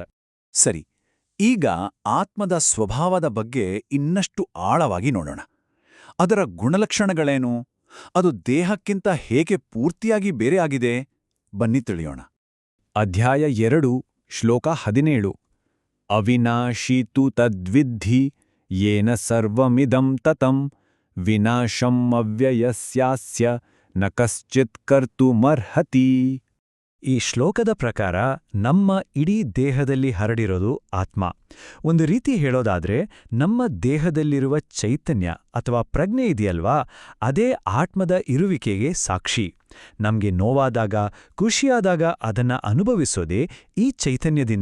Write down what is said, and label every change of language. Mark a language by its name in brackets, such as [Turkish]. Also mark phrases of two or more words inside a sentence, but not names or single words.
[Kannada] ಸರಿ, ಈಗ ಆತ್ಮದ ಸ್ವಭಾವದ ಬಗ್ಗೆ ಇನ್ನಷ್ಟು ಆಳವಾಗಿ ನೋಡೋಣ. ಅದರ ಗುಣಲಕ್ಷಣಗಳೇನು? ಅದು ದೇಹಕ್ಕಿಂತ ಹೇಗೆ ಪೂರ್ತಿಯಾಗಿ ಬೇರೆಯಾಗಿದೆ? ಬನ್ನಿ ತಿಳಿಯೋಣ. ಅಧ್ಯಾಯ 2, ಶ್ಲೋಕ 17. [Sanskrit] ಅವಿನಾಶೀತು ತದ್ವಿದ್ಧಿ ಯೇನ ಸರ್ವಮಿದಂ ತತಂ ವಿನಾಶಂ ಅವ್ಯಯಸ್ಯಾಸ್ಯ ನ ಕಶ್ಚಿತ್ ಕರ್ತುಮರ್ಹತಿ. [Kannada] ಈ ಶ್ಲೋಕದ ಪ್ರಕಾರ ನಮ್ಮ ಇಡೀ ದೇಹದಲ್ಲಿ ಹರಡಿರೋದು ಆತ್ಮ. ಒಂದು ರೀತಿ ಹೇಳೋದಾದ್ರೆ, ನಮ್ಮ ದೇಹದಲ್ಲಿರುವ ಚೈತನ್ಯ ಅಥವಾ ಪ್ರಜ್ಞೆ ಇದೆಯಲ್ವಾ, ಅದೇ ಆತ್ಮದ ಇರುವಿಕೆಗೆ ಸಾಕ್ಷಿ. ನಮ್ಗೆ ನೋವಾದಾಗ, ಖುಷಿಯಾದಾಗ ಅದನ್ನ ಅನುಭವಿಸೋದೇ ಈ ಚೈತನ್ಯದಿಂದ.